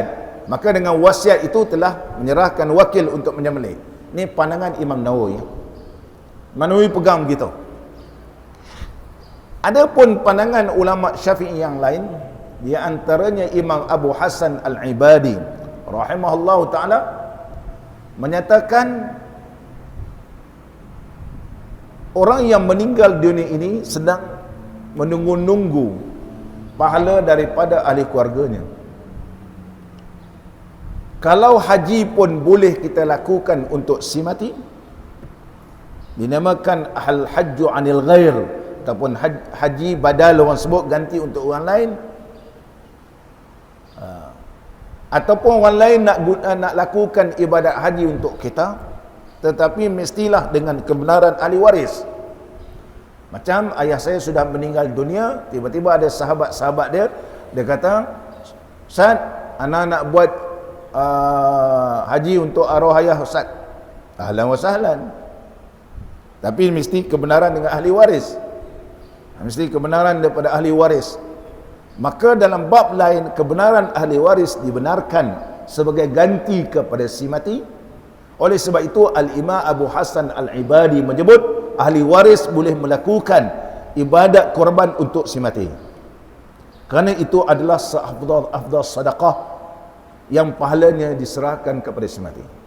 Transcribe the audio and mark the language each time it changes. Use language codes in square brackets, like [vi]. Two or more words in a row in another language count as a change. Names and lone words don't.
[ms] Maka dengan wasiat itu telah menyerahkan wakil untuk menyembelih. Ini pandangan Imam Nawawi. Imam Nawawi pegang begitu. Adapun pandangan ulama Syafi'i yang lain, di antaranya Imam Abu Hasan Al-Ibadi [ar] رحمه الله تعالى [ms] menyatakan orang yang meninggal dunia ini sedang menunggu-nunggu pahala daripada ahli keluarganya. Kalau haji pun boleh kita lakukan untuk si mati, dinamakan [ar] الحج عن الغير, [ms] ataupun haji badal orang sebut, ganti untuk orang lain. Ataupun orang lain nak lakukan ibadat haji untuk kita, tetapi mestilah dengan kebenaran ahli waris. Macam ayah saya sudah meninggal dunia, tiba-tiba ada sahabat-sahabat dia kata, "Ustaz, anak nak buat haji untuk arwah ayah Ustaz." [ar] أهلا وسهلا. [ms] Tapi mesti kebenaran dengan ahli waris. Mesti kebenaran daripada ahli waris. Maka dalam bab lain, kebenaran ahli waris dibenarkan sebagai ganti kepada si mati. Oleh sebab itu Al-Imam Abu Hasan Al-Ibadi menyebut ahli waris boleh melakukan ibadat korban untuk si mati, kerana itu adalah afdal sedekah yang pahalanya diserahkan kepada si mati.